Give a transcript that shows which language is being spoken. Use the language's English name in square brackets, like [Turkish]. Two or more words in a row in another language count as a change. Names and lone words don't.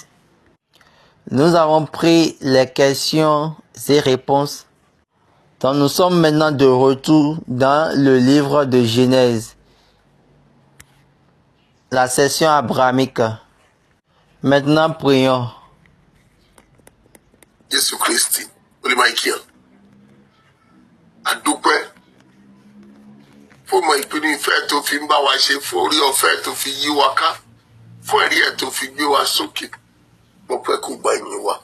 [French] Nous avons pris les questions et réponses. Donc nous sommes maintenant de retour dans le livre de Genèse, la session abrahamique. Maintenant prions. [Yoruba] Jésù Kristi olùmọ̀ọ́kìá àdúpẹ́ fún ọmọ ìpinnu ìfẹ́ tó fi ń bá wa ṣe, fún orí ọ̀fẹ́ tó fi yí wa ká, fún ẹ̀rí ẹ̀ tó fi gbé wa sókè. Mo fẹ́ kó gba ìyìn wa.